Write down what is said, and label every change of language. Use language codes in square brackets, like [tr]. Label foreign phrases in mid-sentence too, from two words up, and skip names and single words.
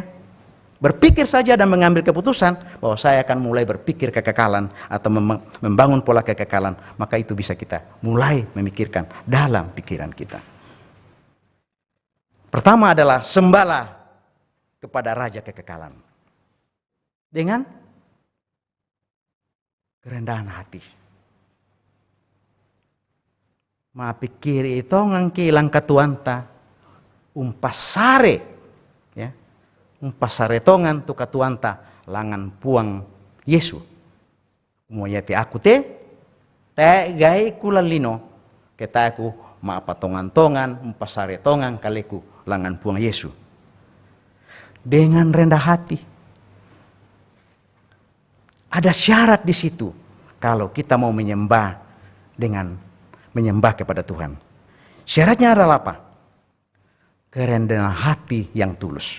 [id] Berpikir saja dan mengambil keputusan bahwa saya akan mulai berpikir kekekalan atau membangun pola kekekalan, maka itu bisa kita mulai memikirkan dalam pikiran kita. Pertama adalah sembahlah kepada Raja kekekalan dengan kerendahan hati. [sda] Mapikir itu ngangkilang katuanta umpasare, ya. Umpasare tongan tu katuanta langan puang Yesu. Moyati aku te gai kulalino kita aku maapatongan-tongan umpasare tongan kaleku langan puang Yesu. [id] Dengan rendah hati. Ada syarat di situ kalau kita mau menyembah dengan menyembah kepada Tuhan. Syaratnya adalah apa? Kerendahan hati yang tulus.